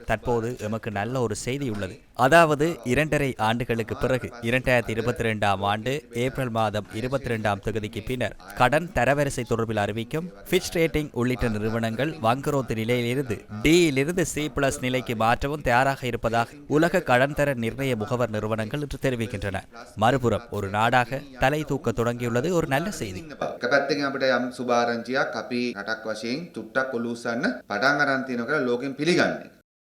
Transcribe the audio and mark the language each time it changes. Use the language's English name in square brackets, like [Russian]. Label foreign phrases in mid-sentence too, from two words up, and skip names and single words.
[Tamil] தற்போது எமக்கு நல்ல ஒரு செய்தி உள்ளது. அதாவது 2.5 ஆண்டுகளுக்கு பிறகு 2022ஆம் ஆண்டு ஏப்ரல் மாதம் 22ஆம் தேதிக்கு பின்னர் கடன் தரவரிசை தொடர்பில் அறிவிக்கும் ஃபிட்ச் ரேட்டிங் உள்ளிட்ட நிறுவனங்கள் வங்குரோத்து நிலையிலிருந்து டியிலிருந்து C+ நிலைக்கு மாற்றவும் தயாராக இருப்பதாக உலக கடன் தர நிர்ணய முகவர் நிறுவனங்கள் இன்று தெரிவிக்கின்றன. மறுபுறம் ஒரு நாடாக தலை தூக்க தொடங்கியுள்ளது ஒரு நல்ல செய்தி. [Sinhala] සුභාරංචියක් අපි රටක් වශයෙන් චුට්ටක් ඔලුස්සන්න පටන් අරන් තියෙනවා කියලා ලෝකෙන් පිළිගන්නේ.